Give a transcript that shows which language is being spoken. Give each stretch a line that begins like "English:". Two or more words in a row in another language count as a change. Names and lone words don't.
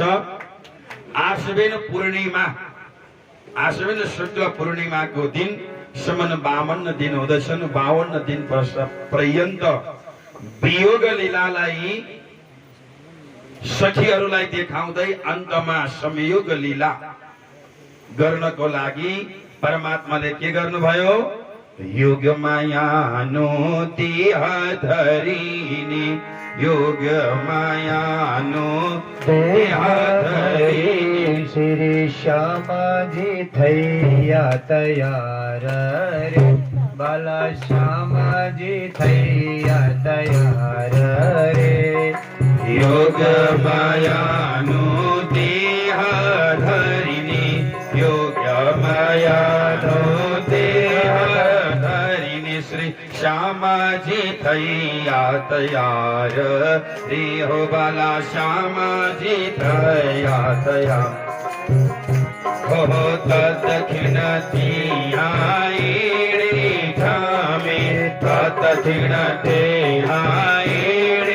Nepali: आश्विन पूर्णिमा, आश्विन शुक्ल पूर्णिमाको दिन सम्म 52 दिन हुँदछन्। 52 दिन पर्यन्त वियोग लीलालाई सखीहरूलाई देखाउँदै अन्तमा संयोग लीला गर्नको लागि परमात्माले के गर्नुभयो,
Gujarati: યોગ માયાનો દેહ ધરિની, યોગ માયાનો દેહ ધરિની, શ્રી શ્યામાજી થૈયા તૈયાર રે, બાલા શ્યામાજી થૈયા તૈયાર રે, યોગ માયાનો દેહ ધરિની, યોગ માયાનો દેહ ધરિની, શ્રી શ્યામાજી થૈયા તૈયાર રે, હો બાલા શ્યામાજી થૈયા તૈયાર, હો દક્ષિણ આઈ કઠિન તે આએ